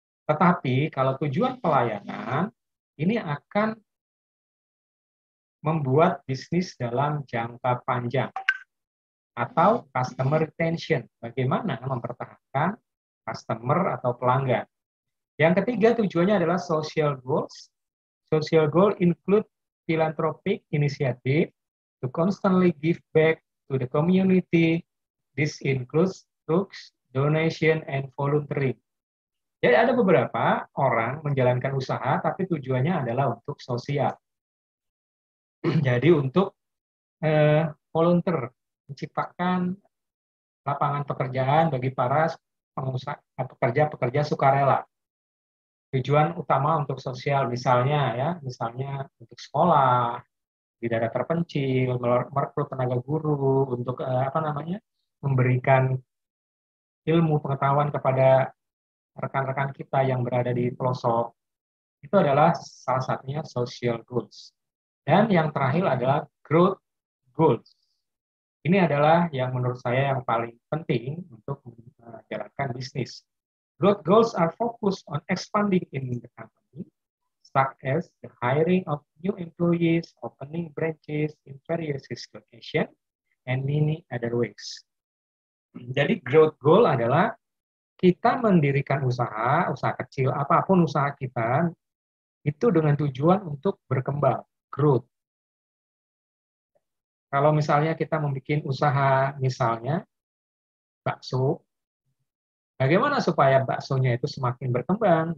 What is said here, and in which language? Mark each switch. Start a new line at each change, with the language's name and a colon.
Indonesian: Tetapi kalau tujuan pelayanan, ini akan membuat bisnis dalam jangka panjang atau customer retention. Bagaimana mempertahankan customer atau pelanggan. Yang ketiga tujuannya adalah social goals.
English: Social goal include philanthropic initiative to constantly give back to the community. This includes books, donation, and volunteering.
Indonesian: Jadi ada beberapa orang menjalankan usaha tapi tujuannya adalah untuk sosial. Jadi untuk volunteer, menciptakan lapangan pekerjaan bagi para pengusaha pekerja-pekerja sukarela. Tujuan utama untuk sosial misalnya untuk sekolah di daerah terpencil, merekrut tenaga guru untuk memberikan ilmu pengetahuan kepada rekan-rekan kita yang berada di pelosok. Itu adalah salah satunya social goals. Dan yang terakhir adalah growth goals. Ini adalah yang menurut saya yang paling penting untuk menjalankan bisnis.
English: Growth goals are focused on expanding in the company, such as the hiring of new employees, opening branches in various locations, and many other ways.
Indonesian: Jadi growth goal adalah kita mendirikan usaha kecil, apapun usaha kita, itu dengan tujuan untuk berkembang, growth. Kalau misalnya kita membuat usaha, misalnya bakso, bagaimana supaya baksonya itu semakin berkembang?